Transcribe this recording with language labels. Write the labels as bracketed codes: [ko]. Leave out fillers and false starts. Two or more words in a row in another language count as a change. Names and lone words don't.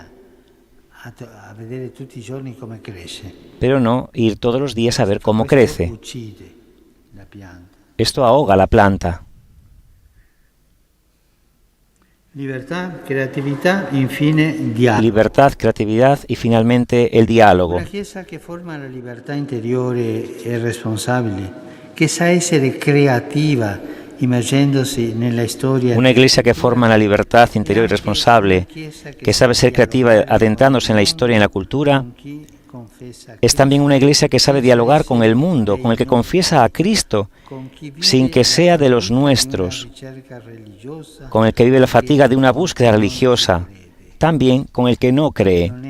[es] Pero no ir todos los días a ver cómo crece. Esto ahoga la planta. Libertad, creatividad, infine diálogo. Libertad, creatividad y finalmente el diálogo. [it] Una chiesa che forma la libertà interiore e responsabile, che sa essere creativa, immergendosi nella storia. [es] Una iglesia que forma la libertad interior y responsable, que sabe ser creativa adentrándose en la historia y en la cultura, es también una iglesia que sabe dialogar con el mundo, con el que confiesa a Cristo, sin que sea de los nuestros, con el que vive la fatiga de una búsqueda religiosa, también con el que no cree.